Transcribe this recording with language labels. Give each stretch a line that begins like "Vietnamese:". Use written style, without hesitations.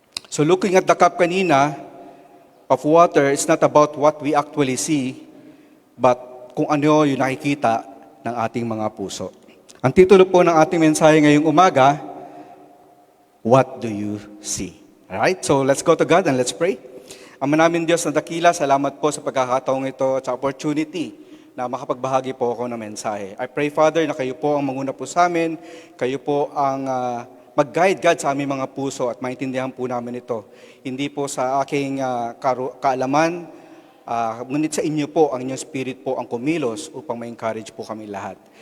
English: So looking at the cup kanina of water, it's not about what we actually see, but kung ano yung nakikita ng ating mga puso.
Filipino: Ang titulo po ng ating mensahe ngayong umaga, what do you see?
English: Alright, so let's go to God and let's pray.
Filipino: Ama namin Diyos na dakila, salamat po sa pagkakataong ito at sa opportunity na makapagbahagi po ako ng mensahe. I pray, Father, na kayo po ang manguna po sa amin, kayo po ang mag-guide, God, sa aming mga puso at maintindihan po namin ito. Hindi po sa aking kaalaman, ngunit sa inyo po, ang inyong spirit po ang kumilos upang ma-encourage po kami lahat.